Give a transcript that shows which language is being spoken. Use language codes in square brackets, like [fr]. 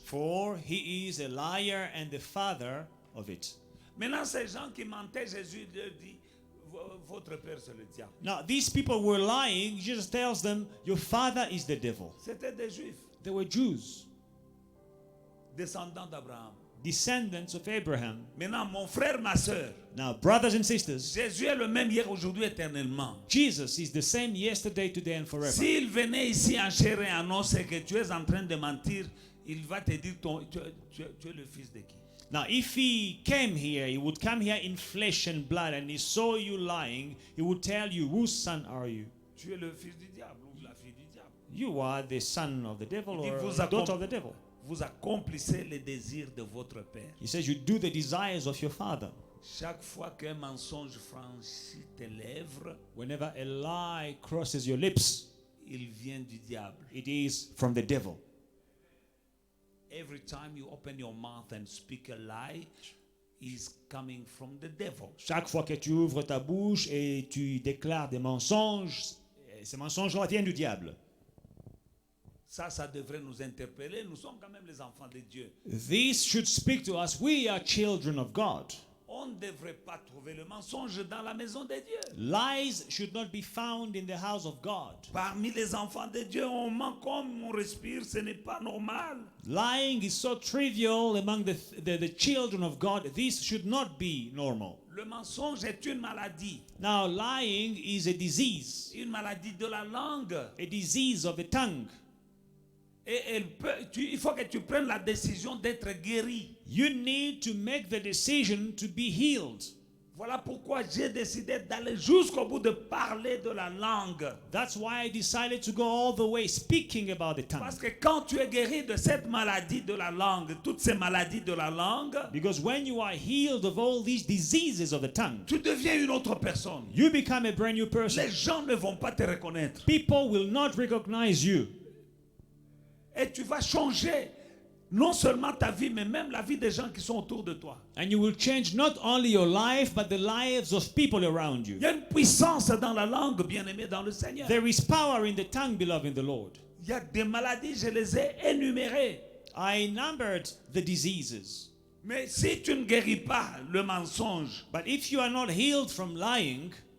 [en] for he is a liar and the father of it. [fr] Maintenant, ces gens qui mentaient, Jésus leur dit, votre père c'est le diable. [en] Now, these people were lying. Jesus tells them, your father is the devil. [fr] C'était des juifs, [en] They were Jews, [fr] descendants d'Abraham. [en] descendants of Abraham. [fr] Maintenant, mon frère, ma soeur, [en] Now, brothers and sisters, [fr] Jésus est le même hier, aujourd'hui, éternellement. [en] Jesus is the same yesterday, today, and forever. [fr] S'il venait ici en chair et en os et que tu es en train de mentir, il va te dire, tu es le fils de qui? [en] Now, if he came here, he would come here in flesh and blood, and he saw you lying, he would tell you, whose son are you? [fr] Tu es le fils du diable ou la fille du diable. [en] You are the son of the devil [fr] Il dit, [en] or [fr] vous [en] the daughter of the devil. [fr] Vous accomplissez les désirs de votre père. [en] He says, you do the desires of your father. [fr] Chaque fois qu'un mensonge franchit tes lèvres, [en] Whenever a lie crosses your lips, [fr] il vient du diable. [en] it is from the devil. Every time you open your mouth and speak a lie, is coming from the devil. [fr] Chaque fois que tu ouvres ta bouche et tu déclares des mensonges, ces mensonges-là viennent du diable. Ça devrait nous interpeller. Nous sommes quand même les enfants de Dieu. [en] This should speak to us. We are children of God. [fr] On ne devrait pas trouver le mensonge dans la maison de Dieu. [en] Lies should not be found in the house of God. [fr] Parmi les enfants de Dieu, on ment comme on respire, ce n'est pas normal. [en] Lying is so trivial among the children of God. This should not be normal. [fr] Le mensonge est une maladie. [en] Now, lying is a disease, [fr] Une maladie de la langue. [en] a disease of the tongue. [fr] Et il faut que tu prennes la décision d'être guéri. [en] You need to make the decision to be healed. [fr] Voilà pourquoi j'ai décidé d'aller jusqu'au bout de parler de la langue. [en] That's why I decided to go all the way speaking about the tongue. [fr] Parce que quand tu es guéri de cette maladie de la langue, toutes ces maladies de la langue, [en] Because when you are healed of all these diseases of the tongue, [fr] tu deviens une autre personne. [en] you become a brand new person. [fr] Les gens ne vont pas te reconnaître. [en] People will not recognize you. [fr] Et tu vas changer non seulement ta vie, mais même la vie des gens qui sont autour de toi. [en] And you will change not only your life, but the lives of people around you. [fr] Il y a une puissance dans la langue, bien-aimé dans le Seigneur. [en] There is power in the tongue, beloved in the Lord. [fr] Il y a des maladies, je les ai énumérées. [en] I numbered the diseases. [fr] Mais si tu ne guéris pas le mensonge, [en] But if you are not healed from lying,